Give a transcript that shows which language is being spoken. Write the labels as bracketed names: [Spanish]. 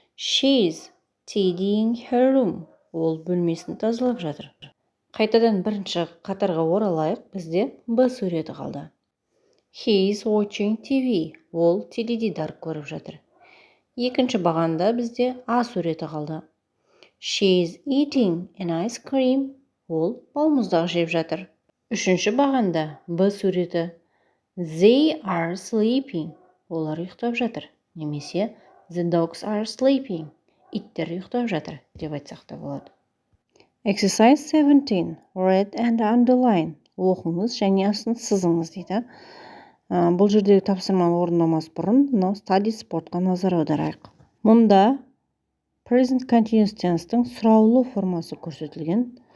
[English] She's tidying her room. [Kazakh] Ол бөлмесін тазалап жатыр. Қайтадан 1-ші қатарға оралайық, бізде Б суреті қалды. [English] He's watching TV. [Kazakh] Ол теледидар көріп жатыр. 2-ші бағанда бізде А суреті қалды. [English] She's eating an ice cream. [Kazakh] Ол балмұздақ жеп жатыр. 3-ші бағанда Б суреті. [English] They are sleeping. [Kazakh] Олар ұйықтап жатыр. Немесе [English] the dogs are sleeping. [Kazakh] Иттер ұйықтап жатыр деп айтсақ та болады. [English] Exercise 17. Read and underline. [Kazakh] Оқыңыз және астын сызыңыз дейді. Бұл жердегі тапсырманы орындамас бұрын study спортқа назар аударайық. Мұнда present continuous tense-тің сұраулы формасы көрсетілген.